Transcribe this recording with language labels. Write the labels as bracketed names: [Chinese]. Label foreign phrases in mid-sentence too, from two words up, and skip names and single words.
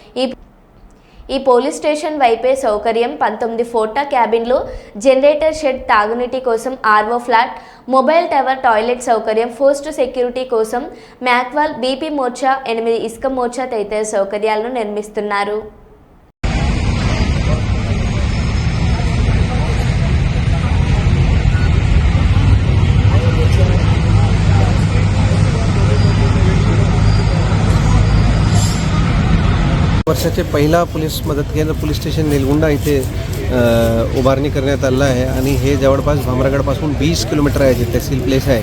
[Telugu] ఈ [English] police station [Telugu] వైపే సౌకర్యం 19 ఫోటా క్యాబిన్లు, [English] generator shed, [Telugu] తాగునీటి కోసం RO ఫ్లాట్, [English] mobile tower, [Telugu] టాయిలెట్ సౌకర్యం, [English] post security [Telugu] కోసం మ్యాక్వాల్, BP మోర్చా, 8 ఇసుక మోర్చా తదితర సౌకర్యాలను నిర్మిస్తున్నారు. [Marathi] वर्षाचे पहिला पोलीस मदत केंद्र [English] police station [Marathi] नेलगुंडा इथे उभारणी करण्यात आलेलं आहे आणि हे जवळपास भामरागडपासून 20 किलोमीटर आहे जे तहसील प्लेस आहे.